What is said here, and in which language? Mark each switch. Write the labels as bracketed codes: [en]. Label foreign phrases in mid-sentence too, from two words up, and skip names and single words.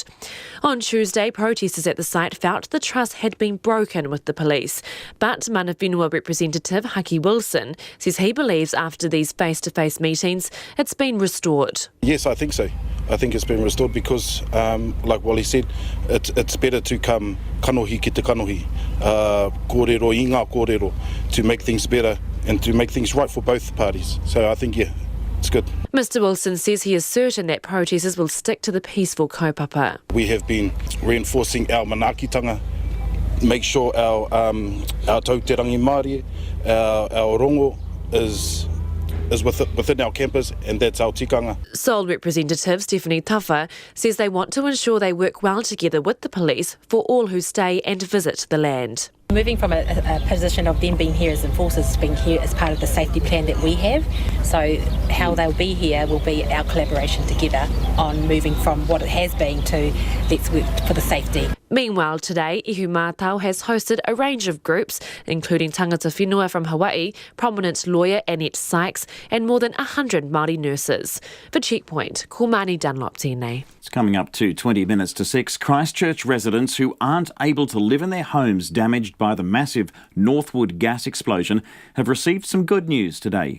[en] On Tuesday, protesters at the site felt the trust had been broken with the police, but [mi] Mana Whenua [en] representative Haki Wilson says he believes after these face-to-face meetings it's been restored. Yes, I think so. I think it's been restored because, like Wally said, it's better to come [mi] kanohi ki te kanohi, kōrero i ngā kōrero, [en] to make things better and to make things right for both parties. So I think, it's good. Mr Wilson says he is certain that protesters will stick to the peaceful kaupapa. We have been reinforcing our manaakitanga, make sure our tauterangi Māori, our rongo is within our campus, and that's our tikanga. Sole Representative Stephanie Tuffer says they want to ensure they work well together with the police for all who stay and visit the land. Moving from a position of them being here as enforcers to being here as part of the safety plan that we have. So how they'll be here will be our collaboration together on moving from what it has been to let's work for the safety. Meanwhile, today, Ihumātao has hosted a range of groups, including [mi] tangata whenua [en] from Hawaii, prominent lawyer Annette Sykes, and more than 100 Māori nurses. For Checkpoint, [mi] ko Marnie Dunlop tēnei. [en] It's coming up to 20 minutes to 6. Christchurch residents who aren't able to live in their homes damaged by the massive Northwood gas explosion have received some good news today.